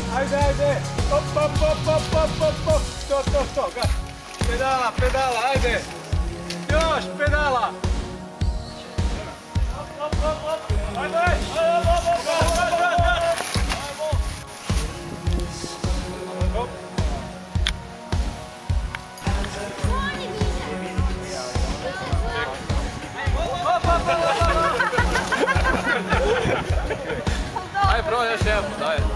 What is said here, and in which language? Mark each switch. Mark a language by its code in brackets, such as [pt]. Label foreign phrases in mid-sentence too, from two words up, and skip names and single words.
[sr] ajde! Op, op, op, op, op, op, op! To, gas! Pedala, pedala, ajde! Još, pedala! Op, op, op, op! Ajde, ajde, op, op, op, op! Aj, probaj još jedno, daj.